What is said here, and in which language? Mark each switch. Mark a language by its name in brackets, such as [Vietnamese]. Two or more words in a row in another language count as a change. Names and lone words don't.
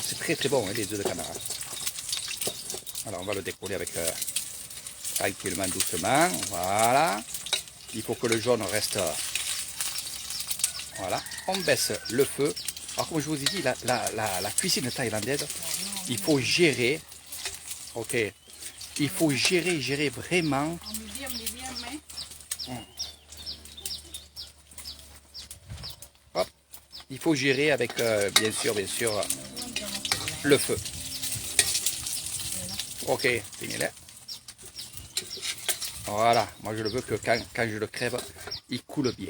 [French] C'est très bon hein, les œufs de canard. Alors on va le décoller avec tranquillement, doucement. Voilà. Il faut que le jaune reste. Voilà. On baisse le feu. Alors comme je vous ai dit, la cuisine thaïlandaise, il faut gérer. Ok. Il faut gérer vraiment. [Thai] เอามีเดียมไหม [French] Hop. Il faut gérer avec, bien sûr, le feu. Ok, finis-le. Voilà, moi je le veux que quand je le crève, il coule bien.